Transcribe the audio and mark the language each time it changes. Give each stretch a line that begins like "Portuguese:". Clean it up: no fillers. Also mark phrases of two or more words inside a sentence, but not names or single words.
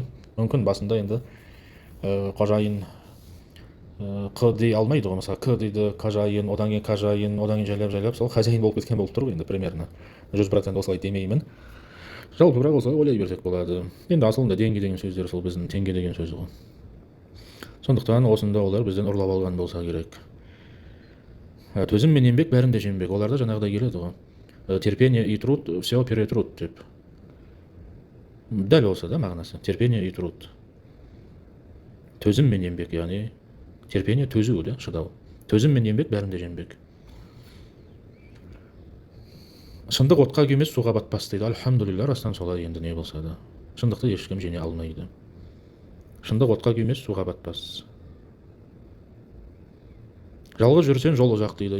Kazakh: Мүмкін басында енді қожайын қ дей алмайды ғой, мысалы қ дейді қожайын, одан кейін қожайын, одан кейін жайлап сол хозяин болып кеткен болып тұр ғой енді примерно. 100% осылай демеймін. Жалпы бірақ осылай ойлай берсек болады. Енді асылында деньги деген сөздер сол біздің теңге деген сөз ғой. Сондықтан осында олар бізден ұрлап алған болса керек. Төзім мен еңбек бәрін де жеңбек. Оларда жаңағыдай келеді ғой.
Russian: Терпение и труд все перетрут
Kazakh: деп. Дәл осы да мағынасы.
Russian: Терпение и труд.
Kazakh: Төзім мен еңбек, яғни терпение төзу да, шыдау. Төзім мен еңбек бәрін де жеңбек. Шындық отқа күймес, суға батпас дейді. Альхамдулилля, растан солай енді не болса да. Шындықты ешкім жеңе алмайды. Шындық отқа күймес, суға батпас. Жалғыз жүрсен жол ұзақ дейді.